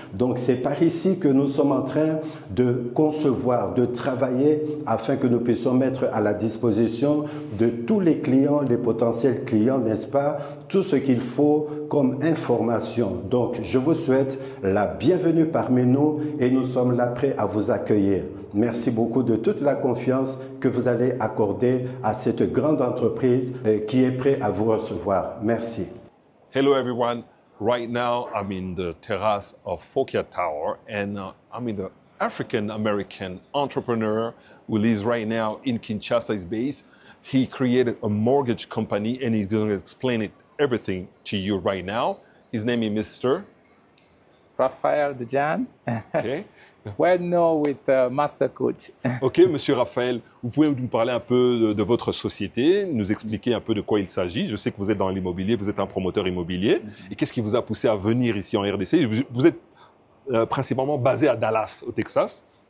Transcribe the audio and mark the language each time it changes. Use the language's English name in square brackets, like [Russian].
[French] Donc c'est par ici que nous sommes en train de concevoir, de travailler afin que nous puissions mettre à la disposition de tous les clients, les potentiels clients, n'est-ce pas, tout ce qu'il faut comme information. Donc, je vous souhaite la bienvenue parmi nous et nous sommes là prêts à vous accueillir. Merci beaucoup de toute la confiance que vous allez accorder à cette grande entreprise qui est prête à vous recevoir. Merci. [English] Hello everyone. Right now, I'm in the terrace of Fokia Tower and I'm in the African-American entrepreneur who lives right now in Kinshasa, is based. He created a mortgage company and he's going to explain everything to you right now. His name is Mr. Raphaël Djiné. Okay. Well known with Master Coach. [French] Ok, Monsieur Raphaël, vous pouvez nous parler un peu de votre société, nous expliquer un peu de quoi il s'agit. Je sais que vous êtes dans l'immobilier, vous êtes un promoteur immobilier. Et qu'est-ce qui vous a poussé à venir ici en RDC? Vous êtes principalement basé à Dallas, au Texas.